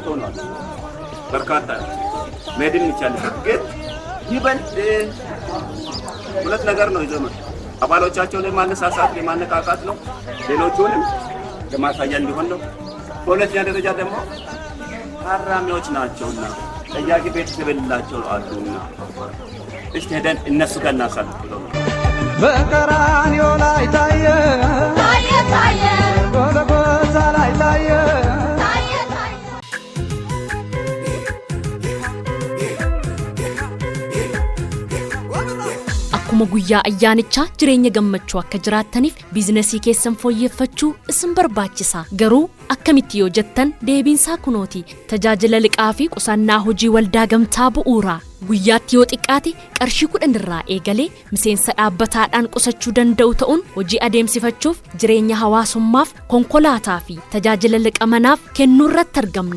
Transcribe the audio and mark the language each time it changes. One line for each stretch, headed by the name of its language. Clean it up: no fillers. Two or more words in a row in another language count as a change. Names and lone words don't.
Amharic: ነው። በርካታ መሄድን ይቻልበት ግን ይበልጥ ሁለት ነገር ነው ይዘመር አባሎቻቸውን ለማነሳሳት ለማነቃቃት ነው። ሌሎቹንም ለማሳያ እንዲሆን ነው። በሁለተኛ ደረጃ ደግሞ ታራሚዎች ናቸውና ጠያቂ ቤተሰብ የሌላቸው አሉና እስቲ ሄደን እነሱ ጋር እናሳልፍ ብለው በቀራንዮ ላይ ታየ ጎልጎታ ላይ ታየ
Oromo: akkuma guyyaa ayyaanichaa jireenya gammachuu akka jiraataniif biizinasii keessan fooyyeffachuu isin barbaachisa. Garuu akkamitti yoo jettan deebiinsaa kunooti. Tajaajila liqaa fi qusannaa hojii waldaa gamtaa bu'uuraa guyyaatti yoo xiqqaate qarshii 10 irraa eegalee miseensa dhaabbataadhaan qusachuu danda'u ta'uun hojii adeemsifachuuf jireenya hawaasummaaf konkolaataa fi tajaajila liqa manaaf kennuu irratti argamna.